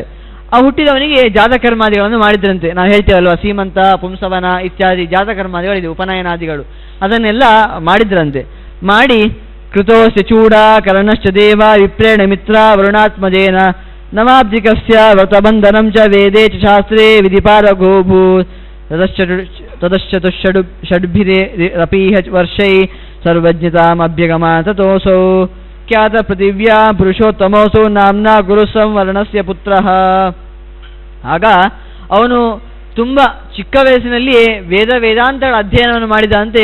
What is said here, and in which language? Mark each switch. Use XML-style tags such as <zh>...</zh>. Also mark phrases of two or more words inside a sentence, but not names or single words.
<kn>ಆ ಹುಟ್ಟಿದವನಿಗೆ ಜಾತಕರ್ಮಾದಿಗಳನ್ನು ಮಾಡಿದ್ರಂತೆ. ನಾವು ಹೇಳ್ತೇವಲ್ವ, ಸೀಮಂತ, ಪುಂಸವನ ಇತ್ಯಾದಿ ಜಾತಕರ್ಮಾದಿಗಳಿದೆ, ಉಪನಯನಾದಿಗಳು, ಅದನ್ನೆಲ್ಲ ಮಾಡಿದ್ರಂತೆ.</kn> <sa>ಮಾಡಿ ಕೃತೋಸ್ಯ ಚೂಡ ಕರ್ಣಶ್ಚ ದೇವ ವಿಪ್ರೇಣ ಮಿತ್ರ ವರುಣಾತ್ಮಜೇನ ನವಾಬ್ಜಿಕಸ್ಯ ವ್ರತಬಂಧನಂ ಚ ವೇದೇ ಚ ಶಾಸ್ತ್ರೇ ವಿಧಿಪಾರಗೋಭೂ ತತಶ್ಚತುಷ್ಷಡ್ಭಿರಪೀಹ ವರ್ಷೈ ಸರ್ವಜ್ಞತಾಮಭ್ಯಗಮಾ ತತೋಸೌ ಖ್ಯಾತ ಪೃಥಿವ್ಯಾ ಪುರುಷೋತ್ತಮೋಸೌ ನಾಮ್ನಾ ಗುರು ಸಂವರ್ಣಸ್ಯ ಪುತ್ರಃ.</sa> <kn>ಆಗ ಅವನು ತುಂಬ ಚಿಕ್ಕ ವಯಸ್ಸಿನಲ್ಲಿಯೇ ವೇದಾಂತಗಳ ಅಧ್ಯಯನವನ್ನು ಮಾಡಿದಂತೆ.</kn>